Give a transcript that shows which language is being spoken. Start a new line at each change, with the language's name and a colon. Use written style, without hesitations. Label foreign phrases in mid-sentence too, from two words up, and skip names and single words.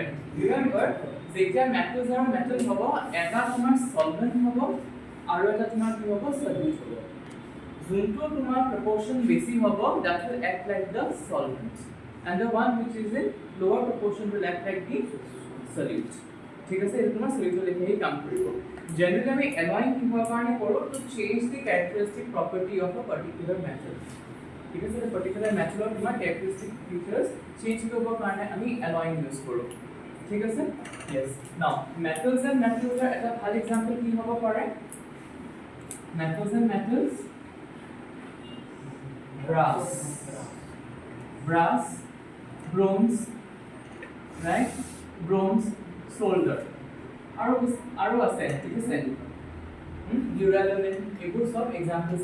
Assamese: ৰিমেম্বাৰ যেতিয়া metals আৰু metal হ'ব, এটা তোমাৰ solvent হ'ব আৰু এটা তোমাৰ কি হ'ব? Solute হ'ব। যোনটো তোমাৰ proportion বেছি হ'ব,
English: that will act like the solvent, and the one which is in lower proportion will act like the solute.
Assamese: ঠিক আছে? এটা তোমাৰ solute লেখেই কাম কৰিব। Generally আমি alloying কিহৰ কাৰণে কৰোঁ?
English: To change the characteristic property of a particular metal.
Assamese: ঠিক আছে এটা পার্টিকুলার মেথডৰ তোমাৰ characteristic features চেঞ্জ কৰিবৰ কাৰণে আমি alloying ইউজ কৰোঁ ঠিক আছে
English: yes now metals and metals
Assamese: এটা ভাল এক্সাম্পল কি হ'ব পাৰে
English: metals and metals brass bronze right bronze solder
Assamese: আৰু আছে ঠিক আছে duralumin এইবোৰ সব এক্সাম্পলস